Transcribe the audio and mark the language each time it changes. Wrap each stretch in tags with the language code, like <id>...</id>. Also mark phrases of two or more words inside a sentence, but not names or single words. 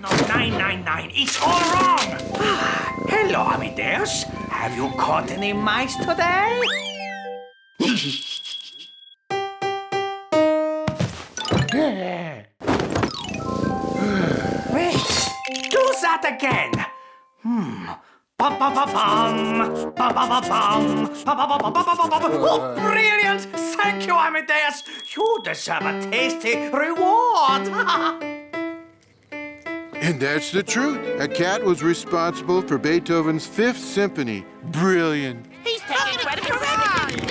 <en>No, 999. It's all wrong. Hello, Amadeus. Have you caught any mice today? Wait, do that again. Ba-ba-ba-bum, ba-ba-ba-bum, ba-ba-ba-ba-ba-ba-ba. Oh, brilliant! Thank you, Amadeus. You deserve a tasty reward. And that's the truth. A cat was responsible for Beethoven's Fifth Symphony. Brilliant. He's taking credit for everything.</en>